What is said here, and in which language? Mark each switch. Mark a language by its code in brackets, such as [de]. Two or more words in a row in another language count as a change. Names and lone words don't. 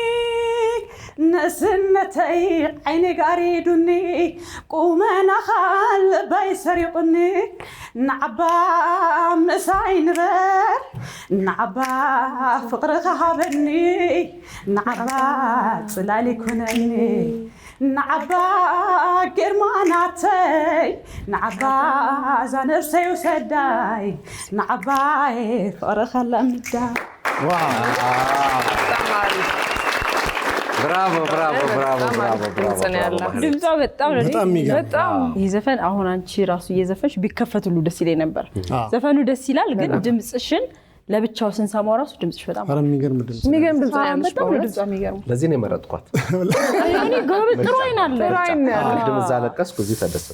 [ti] ንእስነተይ ዓይኒ ጋሪዱኒ ቁመናኻ ልባይ ሰሪቑኒ ንዓባ ምሳይ ንበር ንዓባ ፍቕርኻ ሃበኒ ንዓባ ጽላል ይኩነኒ ንዓባ ግርማናተይ ንዓባ ዛነብሰይ ውሰዳይ ንዓባይ ፍቕርኻ ለምዳይ ብራቮ ብራቮ ብራቮ ብራቮ ብራቮ። [am] ድምጿ በጣም ነው የሚገርም። በጣም ይህ ዘፈን አሁን አንቺ ራሱ እየዘፈንሽ ቢከፈት ሁሉ ደስ ይለኝ ነበር። ዘፈኑ ደስ ይላል፣ ግን ድምጽሽን ለብቻው ስንሰማው ራሱ ድምጽሽ በጣም የሚገርም ድምጽ ድምጽ ነው ያለሽ። በጣም ድምጿ የሚገርም። ለዚህ ነው የመረጥኳት። እኔ ጎበዝ ጥሩ አይን አለ። ቅድም እዛ ለቀስኩ፣ እዚህ ተደሰትኩ።